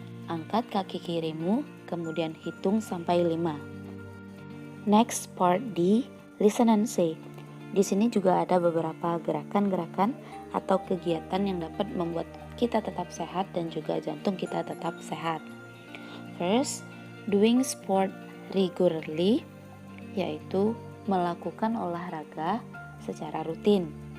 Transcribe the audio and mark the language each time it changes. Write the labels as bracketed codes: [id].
[id] Angkat kaki kirimu, kemudian hitung sampai 5. [en] Next part D, listen and say. [id] Di sini juga ada beberapa gerakan-gerakan atau kegiatan yang dapat membuat kita tetap sehat dan juga jantung kita tetap sehat. [en] First, doing sport regularly, [id] yaitu melakukan olahraga secara rutin.